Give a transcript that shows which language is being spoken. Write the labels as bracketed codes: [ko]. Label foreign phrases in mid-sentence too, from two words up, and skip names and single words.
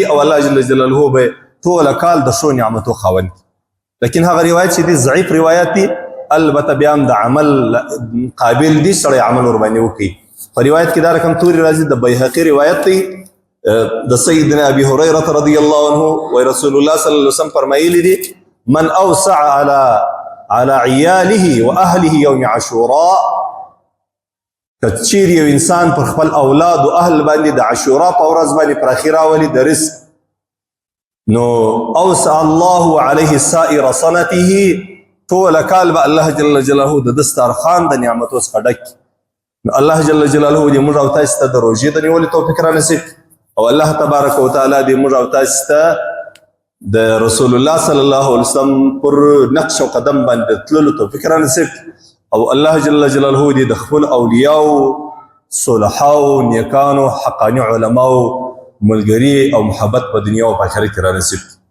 [ps] او الله [ar] جل جلاله [ps] به ټول کال د ښو نعمتو خاوند لیکن هغه روایت چې دی ضعیف روایت دی البته بیا هم د عمل قابل دي سړی عمل ورباندې وکړي په روایت کې دا رقم توري راځي د بیهقي روایت دی د سیدنا ابي هريره [ar] رضی الله عنه [ps] و رسول الله [ar] صلی الله علیه وسلم [ps] فرمایلی دي [ar] من اوسع على عياله واهله يوم عاشوراء [ps] کچیر یو انسان پر خپل اولاد او اهل باندې د عاشورا په ورځ باندې پر اخیرا ولي د رزق نو [ar] اوسع الله عليه سائر سنته [ps] طول کال به الله [ar] جل جلاله [ps] د دسترخوان د نعمتو څخه ډک الله [ar] جل جلاله [ps] دې موږ او تاسو ته د روژې د نیولو توفیق را نصیب او الله [ar] تبارک وتعالى [ps] دې موږ او تاسو ته د رسول الله [ar] صلی الله علیه وسلم [ps] پر نقش او قدم باندې تللو توفیق را نصیب او الله [ar] جل جلاله [ps] دې د خپل اولیاء صلحاء نیکانو حقانی علماء ملګری او محبت په دنیا او آخرت را نصیب